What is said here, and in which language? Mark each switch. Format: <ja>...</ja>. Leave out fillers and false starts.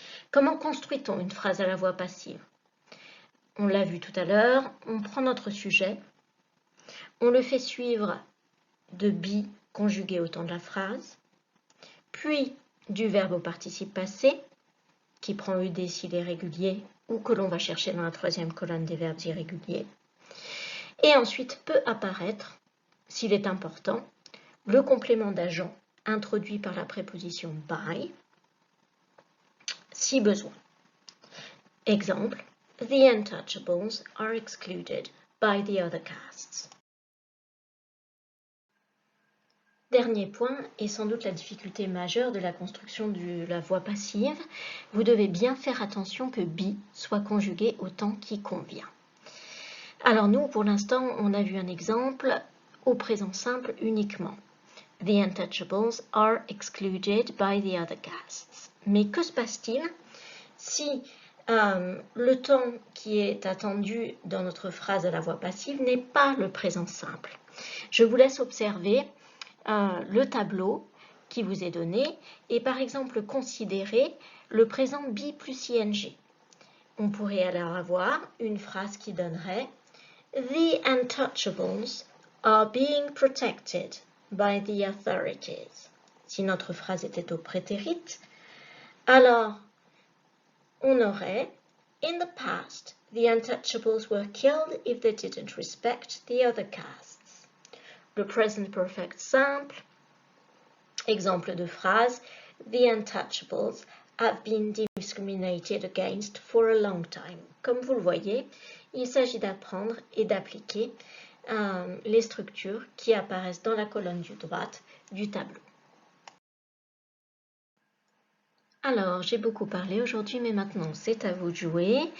<fr>Comment construit-on une phrase à la voix passive? On l'a vu tout à l'heure, on prend notre sujet, on le fait suivre de be conjugué au temps de la phrase, puis du verbe au participe passé, qui prend ed s'il est régulier ou que l'on va chercher dans la troisième colonne des verbes irréguliers. Et ensuite peut apparaître, s'il est important, le complément d'agent introduit par la préposition by, si besoin.</fr> <en>Exemple, the untouchables are excluded by the other castes.</en> <fr>Dernier point, et sans doute la difficulté majeure de la construction de la voix passive, vous devez bien faire attention que be soit conjugué au temps qui convient. Alors nous, pour l'instant, on a vu un exemple au présent simple uniquement.</fr> <en>The untouchables are excluded by the other castes.</en> <fr>Mais que se passe-t-il si le temps qui est attendu dans notre phrase à la voix passive n'est pas le présent simple? Je vous laisse observer le tableau qui vous est donné et par exemple considérer le présent be plus ing. On pourrait alors avoir une phrase qui donnerait</fr> <en>The untouchables are being protected by the authorities.</en> <fr>Si notre phrase était au prétérit, alors on aurait</fr> <en>In the past, the untouchables were killed if they didn't respect the other castes.</en> <fr>Le present perfect simple, exemple de phrase,</fr> <en>The untouchables have been discriminated against for a long time.</en> <fr>Comme vous le voyez, il s'agit d'apprendre et d'appliquer les structures qui apparaissent dans la colonne du droite du tableau. Alors, j'ai beaucoup parlé aujourd'hui, mais maintenant c'est à vous de jouer.</fr>